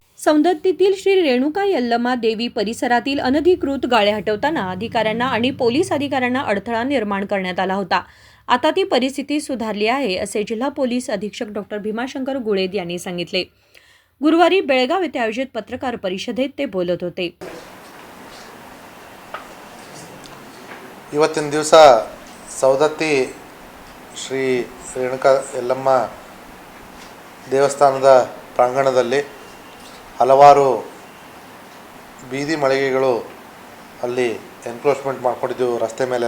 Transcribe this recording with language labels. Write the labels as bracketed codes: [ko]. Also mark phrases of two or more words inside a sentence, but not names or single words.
[mr] सौंदत्तीतील श्री रेणुका यल्लमा देवी परिसरातील अनधिकृत गाळे हटवताना अधिकाऱ्यांना आणि पोलीस अधिकाऱ्यांना अडथळा निर्माण करण्यात आला होता। आता ती परिस्थिती सुधारली आहे असे जिल्हा पोलीस अधीक्षक डॉ. भीमाशंकर गुळेद यांनी सांगितले। गुरुवारी बेळगाव येथे आयोजित पत्रकार परिषदेत ते बोलत होते। [kn] ಇವತ್ತಿನ ದಿವಸ ಸೌದತ್ತಿ ಶ್ರೀ ರೇಣುಕಾ ಯಲ್ಲಮ್ಮ ದೇವಸ್ಥಾನದ ಪ್ರಾಂಗಣದಲ್ಲಿ ಹಲವಾರು ಬೀದಿ ಮಳಿಗೆಗಳು ಅಲ್ಲಿ ಎನ್ಕ್ರೋಚ್ಮೆಂಟ್ ಮಾಡ್ಕೊಂಡಿದ್ದೆವು ರಸ್ತೆ ಮೇಲೆಲ್ಲ।